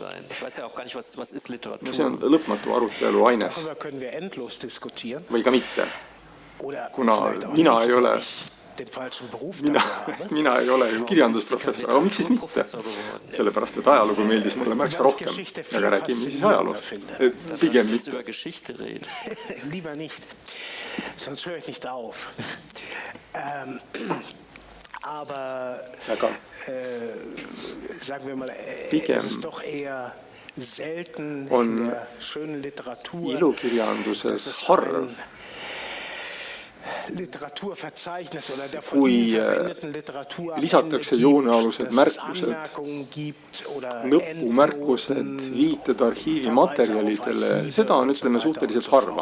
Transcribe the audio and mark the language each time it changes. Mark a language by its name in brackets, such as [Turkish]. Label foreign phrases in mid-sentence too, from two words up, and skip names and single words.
[Estonian] See on lõpmatu arutelu aines. Või ka mitte. Kuna mina ei ole ju kirjandusprofessor, aga miks siis mitte? Sellepärast, et ajalugu meeldis mulle märksa rohkem. Aga räägime siis ajaloost. Pigem mitte. [German] Lieber nicht, sonst höre ich nicht auf. Aber sagen wir mal, es ist doch eher selten in der schönen Literatur [Estonian] ilukirjanduses harv, kui lisatakse joonealused märkused, lõpumärkused, viited arhiivimaterjalidele, seda on, ütleme, suhteliselt harva.